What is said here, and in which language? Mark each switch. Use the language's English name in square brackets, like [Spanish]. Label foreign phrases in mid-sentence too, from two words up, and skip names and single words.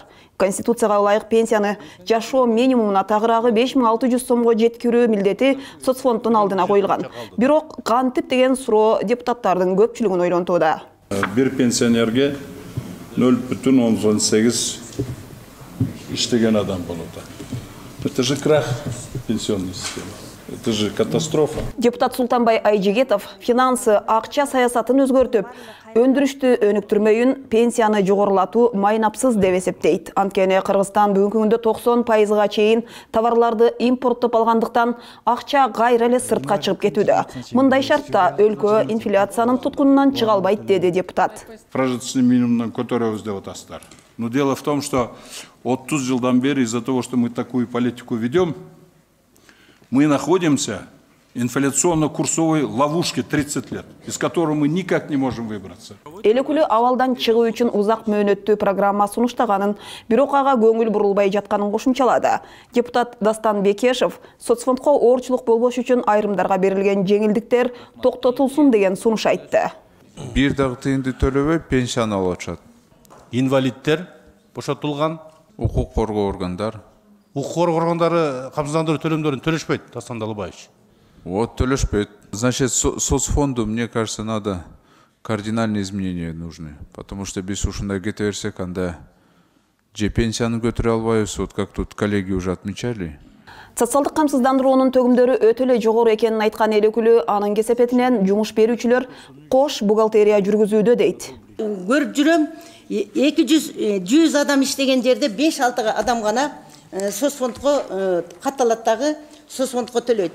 [Kyrgyz] Конституцияга ылайык пенсияны жашоо минимумуна тагыраагы 5600 сомго жеткирүү милдети соцфонддун алдына коюлган. Бирок кантип деген суроо депутаттардын көпчүлүгүн ойлонтууда. Бир пенсионерге 0,18 иштеген адам болот. [Russian] Это же крах пенсионной системы. Это же катастрофа. [Kyrgyz] Депутат Султанбай Айжигетов финансы акча саясатын өзгөртүп, өндүрүштү өнүктүрмөйүн, пенсияны жогорулатуу майнапсыз деп эсептейт. Анткени Кыргызстан бүгүнкү күндө 90%га чейин товарларды импорттоп алгандыктан акча кайра эле сыртка чыгып кетүүдө. Мындай шартта өлкө инфляциянын туткунунан чыга албайт, деди депутат. [Russian] Прожиточный минимумдан [Kyrgyz] көтөрөбүз деп атасыздар. [Russian] Но дело в том, что [Kyrgyz] 30 жылдан бери [Russian] из-за того, что мы такую политику ведем, мы находимся в инфляционно-курсовой ловушке 30 лет, из которой мы никак не можем выбраться. [Kyrgyz] Элекүлү абалдан чыгуу үчүн узак мөөнөттүү программа сунуштаганын, бирок ага көңүл бурулбай жатканын кошумчалады. Депутат Дастан Бекешев соцфондко оорчулук болбош үчүн айрымдарга берилген жеңилдиктер токтотулсун деген сунуш айтты. Бир дагы тыйынды төлөбөй пенсияны алып атышат. Инвалидтер бошотулган, укук коргоо органдар. Укук коргоо органдары камсыздандыруу төлөмдөрүн төлөшпөйт, Дастан Далыбаевич. Вот төлөшпөйт. [Russian] Значит, соцфонду, мне кажется, надо кардинальные изменения нужны. Потому что без [Kyrgyz] ушундай кете берсек, анда же пенсияны көтөрө албайбыз, [Russian] вот как тут коллеги уже отмечали. [Kyrgyz] Социалдык камсыздандыруунун төгүмдөрү өтө эле жогору экенин айткан Элекүлү анын кесепетинен жумуш берүүчүлөр кош бухгалтерия жүргүзүүдө дейт. Көрүп жүрөм, 100 адам иштеген жерде 5-6 адам гана соцфондко катталат дагы соцфондко төлөйт.